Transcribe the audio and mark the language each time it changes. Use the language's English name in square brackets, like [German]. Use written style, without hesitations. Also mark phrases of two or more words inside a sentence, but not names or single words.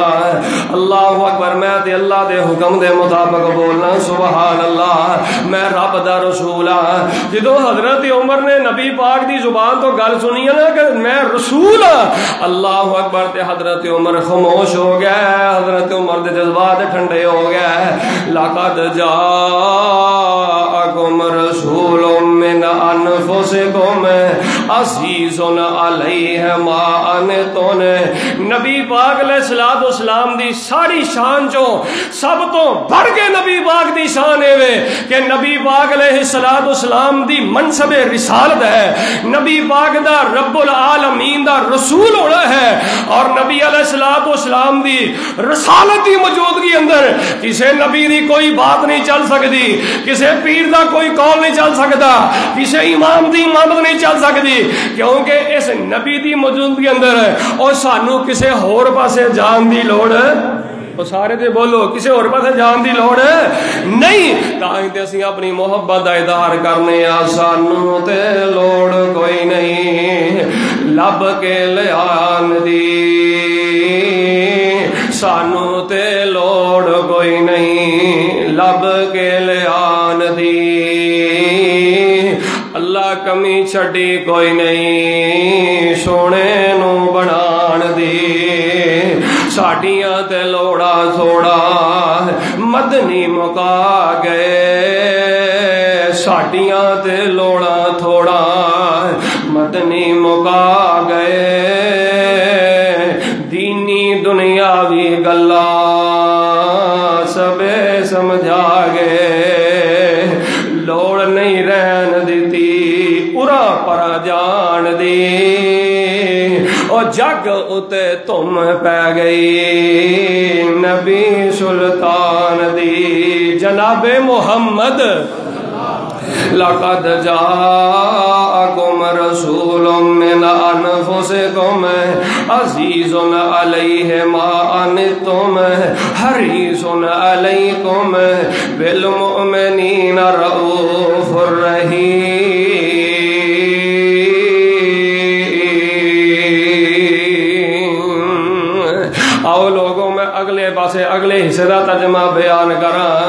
[Arabic] اللہ اکبر, [Punjabi] میں تے اللہ دے حکم دے مطابق بولنا. [Arabic] سبحان اللہ, [Punjabi] میں رب دا رسول ہاں. جدو حضرت عمر نے نبی پاک دی زبان تو گل سنی ہے نا کہ میں رسول ہاں, [Arabic] اللہ اکبر, [Punjabi] تے حضرت عمر خاموش ہو گیا, حضرت عمر دے جذبات ٹھنڈے ہو گئے. [Arabic] لقد جاءکم رسول من انفسکم عزیز علیہ ما عنتم. [Punjabi] نبی پاک [Arabic] علیہ الصلوۃ والسلام [Punjabi] دی ساری شان چوں سب تو بڑھ کے نبی پاک دی شان ہے کہ نبی پاک [Arabic] علیہ الصلوۃ والسلام [Punjabi] دی منصب رسالت ہے, نبی پاک دا [Arabic] رب العالمین [Punjabi] دا رسول ہونا ہے. اور نبی [Arabic] علیہ الصلوۃ والسلام [Punjabi] دی رسالت دی موجودگی اندر کسے نبی دی کوئی بات نہیں چل سکتی, کسے پیر دا کوئی قول نہیں چل سکتا, کسے امام دی امامت نہیں چل سکتی, کیونکہ اس نبی دی موجودگی اندر اور سانو کسے ہور پاسے جان دی لوڑ, وہ سارے دے بولو کسے اور پاسے جان دی لوڑ نہیں. تاں تے اسی اپنی محبت دا اظہار کرنے آ, سانو تے لوڑ کوئی نہیں لب کے لیان دی, سانو تے لوڑ کوئی نہیں لب کے لیان دی. اللہ کمی چھڈی کوئی نہیں سونے نو بنان دی. ساڈیاں تے لوڑا تھوڑا مدنی مکا گئے, ساڈیاں تے لوڑا تھوڑا مدنی مکا گئے. دینی دنیاوی گلا سبے سمجھا گئے, لوڑ نہیں رہن دیتی ارا پرا جان دی. او جگ اتے تم پہ گئی نبی سلطان دی, جناب محمد. [Arabic] لقد جاءکم رسول من انفسکم عزیز علیہ ما عنتم حریص علیکم بالمؤمنین رؤوف الرحیم. [Urdu] آؤ لوگوں میں اگلے پاسے اگلے حصے کا ترجمہ بیان کراں.